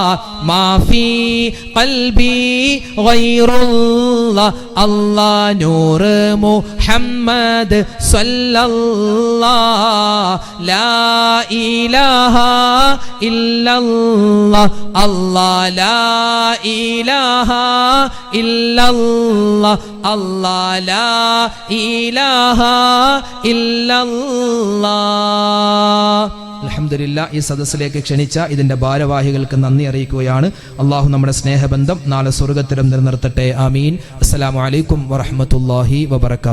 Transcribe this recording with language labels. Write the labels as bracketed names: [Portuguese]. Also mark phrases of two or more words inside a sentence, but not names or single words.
[Arabic] ما في قلبي غير الله الله نور محمد صلى الله لا إله إلا الله الله لا إله إلا الله الله لا إله إلا الله. [Malayalam] അൽഹംദുലില്ലാ, ഈ സദസ്സിലേക്ക് ക്ഷണിച്ച ഇതിന്റെ ഭാരവാഹികൾക്ക് നന്ദി അറിയിക്കുകയാണ്. അള്ളാഹു നമ്മുടെ സ്നേഹബന്ധം നാളെ സ്വർഗ്ഗത്തിലും നിലനിർത്തട്ടെ. ആമീൻ. [Arabic] السلام عليكم ورحمة الله وبركاته.